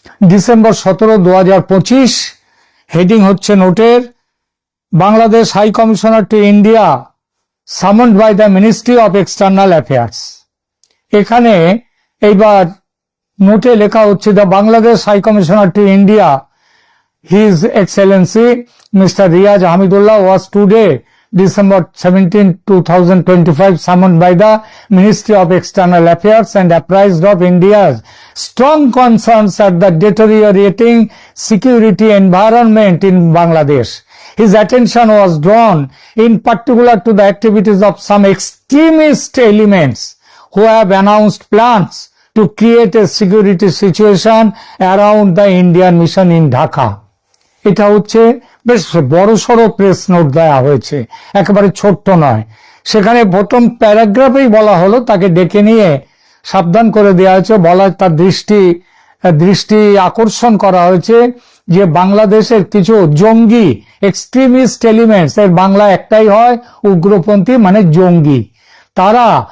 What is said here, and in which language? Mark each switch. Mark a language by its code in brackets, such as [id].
[bn] December 17, 2025, heading হচ্ছে নোটের, [en] Bangladesh high commissioner to India summoned by the ministry of external affairs. [bn] এখানে এইবার নোটে লেখা হচ্ছে, [en] The Bangladesh high commissioner to India His Excellency Mr. Riyaz Hamidullah was today, December 17, 2025, summoned by the Ministry of External Affairs and apprised of India's strong concerns at the deteriorating security environment in Bangladesh. His attention was drawn in particular to the activities of some extremist elements who have announced plans to create a security situation around the Indian mission in Dhaka. [bn] এটা হচ্ছে বেশ বড়সড় press note দেওয়া হয়েছে, একেবারে ছোট্ট নয়। সেখানে প্রথম প্যারাগ্রাফেই বলা হলো, তাকে ডেকে নিয়ে সাবধান করে দেওয়া হয়েছে, তার দৃষ্টি আকর্ষণ করা হয়েছে যে বাংলাদেশের কিছু জঙ্গি [en] extremist elements, [bn] এর বাংলা একটাই হয় উগ্রপন্থী মানে জঙ্গি, তারা